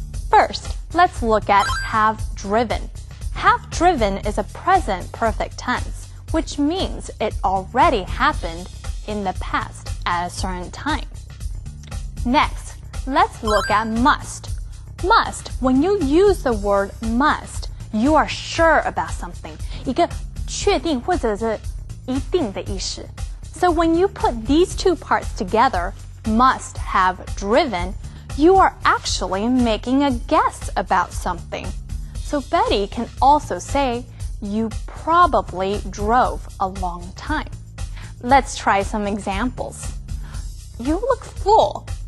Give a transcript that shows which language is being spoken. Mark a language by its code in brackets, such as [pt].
[en] First, let's look at have driven. Have driven is a present perfect tense, which means it already happened in the past at a certain time. Next, let's look at must. Must, when you use the word must, you are sure about something. [zh] 一个确定或者是一定的意思。 [en] So when you put these two parts together, must have driven, you are actually making a guess about something. So Betty can also say, you probably drove a long time. Let's try some examples. You look full.